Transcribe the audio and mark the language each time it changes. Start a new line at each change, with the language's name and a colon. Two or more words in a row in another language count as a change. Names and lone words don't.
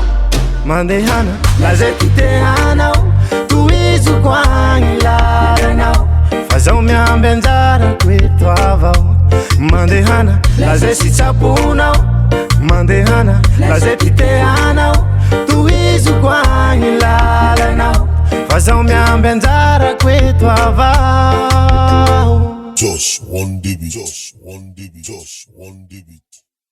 Malagasy: mandehana, lazay ty teanao, toizoko agny lalanao, fazao miamby anjarako eto avao. Mandehana, lazay sy tsaponao, mandehana, lazay ty teanao, toizoko agny lalanao, fazao miamby anjarako eto avao.
English: Josh, one baby, Josh, one baby, Josh, one baby.